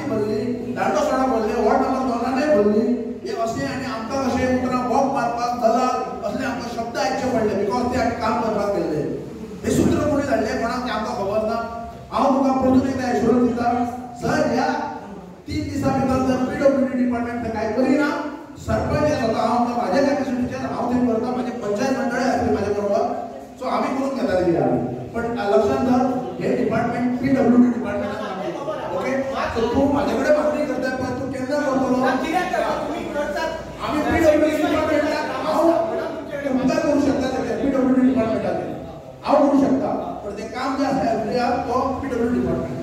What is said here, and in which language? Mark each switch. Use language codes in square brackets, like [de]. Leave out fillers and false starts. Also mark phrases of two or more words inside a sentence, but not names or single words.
[kok] भरली दांडो सोडा भरले [en] ward number [kok] 2 भरली हे अशें आनी आमकां कशें उतरां वॉक मारपाक दलाल असले आमकां शब्द आयकचे पडले बिकॉज ते आमी काम करपाक गेल्ले हे सूत्र कोणी धाडले कोणाक ते आमकां खबर ना हांव तुका परतून एकदा एश्युरन्स दिता सर ह्या 3 दिसां भितर जर [en] PWD department [kok] कांय करिना सरपंच स्वता हांव म्हाज्या कॅपॅसिटीचेर हांव थंय करता म्हाजे पंचायत मंडळ आसली म्हाजे बरोबर सो आमी करून घेता कितें आमी पण लक्षात धर हे [en] department PWD department [kok] आहे. [mr] ओके तर तू माझ्याकडे मागणी करताय पण तू केंद्र करतो आम्ही PWD डिपार्टमेंटला तुमचा करू शकता PWD डिपार्टमेंटाने करू शकता पण ते काम जे आहे तो [en] PWD department